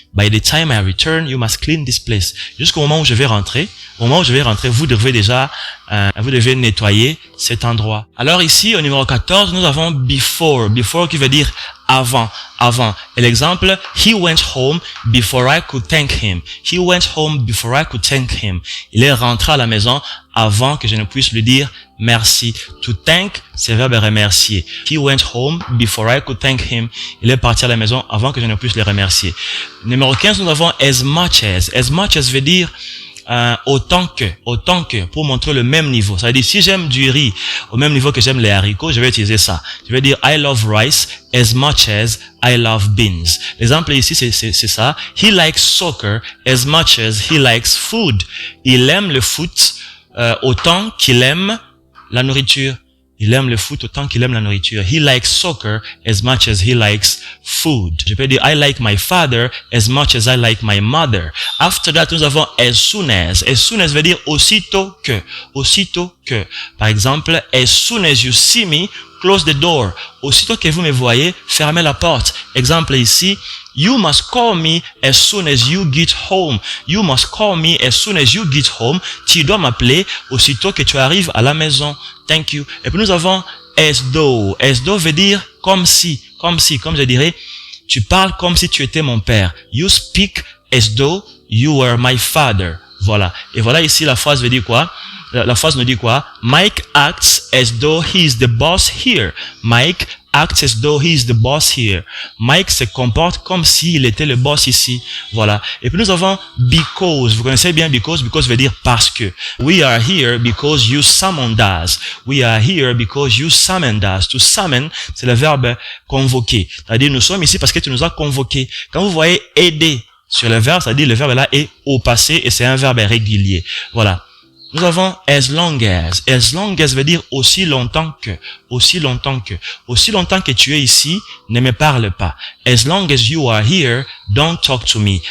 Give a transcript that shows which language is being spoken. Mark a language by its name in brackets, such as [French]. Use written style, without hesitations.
[English] By the time I return, you must clean this place. [French] Jusqu'au moment où je vais rentrer, vous devez déjà Vous devez nettoyer cet endroit. Alors ici, au numéro 14, nous avons before. Before qui veut dire avant, avant. Et l'exemple, [English] he went home before I could thank him. He went home before I could thank him. [French] Il est rentré à la maison avant que je ne puisse lui dire merci. To thank, c'est le verbe remercier. [English] He went home before I could thank him. [French] Il est parti à la maison avant que je ne puisse le remercier. Numéro 15, nous avons as much as. As much as veut dire autant que, pour montrer le même niveau. Ça veut dire, si j'aime du riz au même niveau que j'aime les haricots, je vais utiliser ça. Je vais dire, [English] I love rice as much as I love beans. [French] L'exemple ici, c'est ça. [English] He likes soccer as much as he likes food. [French] Il aime le foot autant qu'il aime la nourriture. Il aime le foot autant qu'il aime la nourriture. [English] He likes soccer as much as he likes food. [French] Je peux dire, [English] I like my father as much as I like my mother. After that, [French] nous avons as soon as. As soon as veut dire aussitôt que. Aussitôt que. Par exemple, [English] as soon as you see me, close the door. [French] Aussitôt que vous me voyez, fermez la porte. Exemple ici, [English] you must call me as soon as you get home. You must call me as soon as you get home. [French] Tu dois m'appeler aussitôt que tu arrives à la maison. [English] Thank you. [French] Et puis nous avons as though. As though veut dire comme si, comme je dirais, tu parles comme si tu étais mon père. [English] You speak as though you were my father. [French] Voilà. Et voilà ici la phrase veut dire quoi? La phrase nous dit quoi? [English] Mike acts as though he is the boss here. Mike acts as though he is the boss here. [French] Mike se comporte comme s'il était le boss ici. Voilà. Et puis nous avons because. Vous connaissez bien because. Because veut dire parce que. [English] We are here because you summoned us. We are here because you summoned us. [French] To summon, c'est le verbe convoquer. C'est-à-dire nous sommes ici parce que tu nous as convoqués. Quand vous voyez aider sur le verbe, c'est-à-dire le verbe là est au passé et c'est un verbe régulier. Voilà. Nous avons as long as. As long as veut dire aussi longtemps que. Aussi longtemps que. Aussi longtemps que tu es ici, ne me parle pas. [English] As long as you are here, don't talk to me.